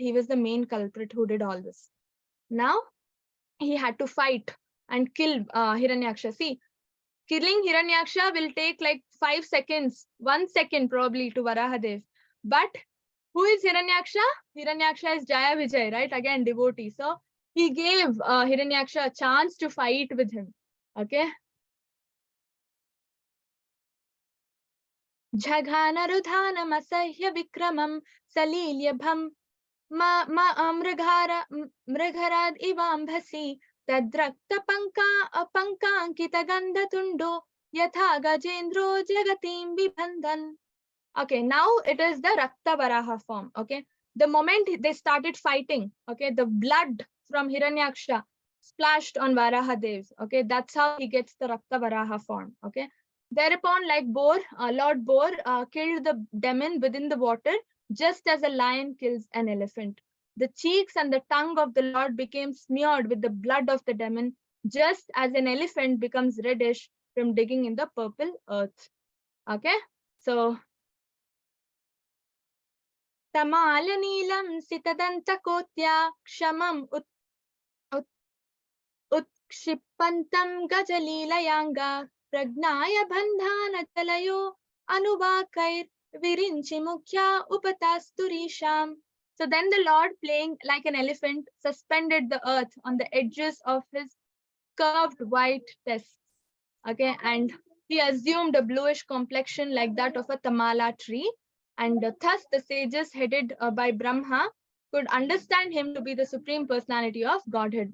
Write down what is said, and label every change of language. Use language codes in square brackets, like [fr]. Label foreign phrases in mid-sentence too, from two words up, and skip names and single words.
[en] He was the main culprit who did all this. Now he had to fight and kill Hiranyaksha. See, killing Hiranyaksha will take like 5 seconds, 1 second probably to Varahadev. But who is Hiranyaksha? Hiranyaksha is Jaya Vijay, right? Again, devotee. So he gave Hiranyaksha a chance to fight with him. Okay. [sa] Jhaghanarudhanam asahya vikramam salilyabham mrigharad ivambhasi tadrakta pankankita gandhatundo yatha gajendro jagatim vibandhan. [en] Okay, now it is the Rakta Varaha form. Okay, the moment they started fighting, okay, the blood from Hiranyaksha splashed on Varahadev. Okay, that's how he gets the Rakta Varaha form. Okay, thereupon, like Lord Boar killed the demon within the water, just as a lion kills an elephant. The cheeks and the tongue of the Lord became smeared with the blood of the demon, just as an elephant becomes reddish from digging in the purple earth. [sa] Okay, so Tamalanīlam sitadantakotya kshamam utkshipantam gajalilayanga pragnaya bandhana talayo anubakair virinchi mukhya upatasturisham. [en] So then the Lord, playing like an elephant, suspended the earth on the edges of his curved white tusks. Okay, and he assumed a bluish complexion like that of a tamala tree, and thus the sages headed by Brahma could understand him to be the supreme personality of Godhead.